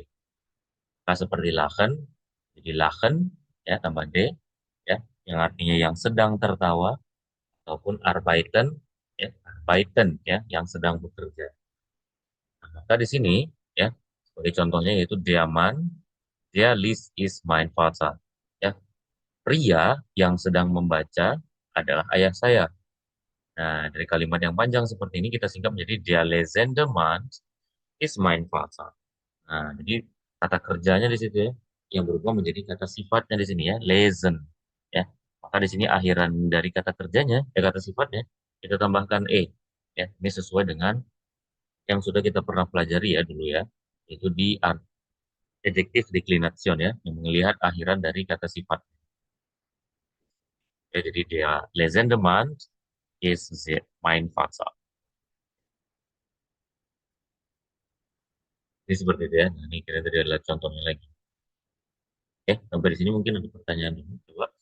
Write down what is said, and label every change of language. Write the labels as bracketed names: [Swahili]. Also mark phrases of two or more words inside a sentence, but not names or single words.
[Indonesian] Nah, seperti lachen, jadi lachen, ya tambah D, ya, yang artinya yang sedang tertawa, ataupun arbeiten, ya, arbeiten, ya, yang sedang bekerja. Nah, maka di sini, ya, sebagai contohnya yaitu [German] der Mann, der liest ist mein Vater. [Indonesian] Ya, pria yang sedang membaca adalah ayah saya. Nah, dari kalimat yang panjang seperti ini kita singkat menjadi [German] der lesende Mann ist mein Vater. [Indonesian] Nah, jadi kata kerjanya di situ ya, yang berubah menjadi kata sifatnya di sini ya, lesen. Ya, maka di sini akhiran dari kata kerjanya, kata sifatnya, kita tambahkan e. Ya, ini sesuai dengan yang sudah kita pernah pelajari ya dulu ya, itu di adjektif declination ya, yang melihat akhiran dari kata sifat. Ya, jadi [German] dia lesende Mann ist mein Vater. [Indonesian] Ini seperti itu ya. Nah, ini kira tadi adalah contohnya lagi. Sampai di sini mungkin ada pertanyaan dulu. Coba.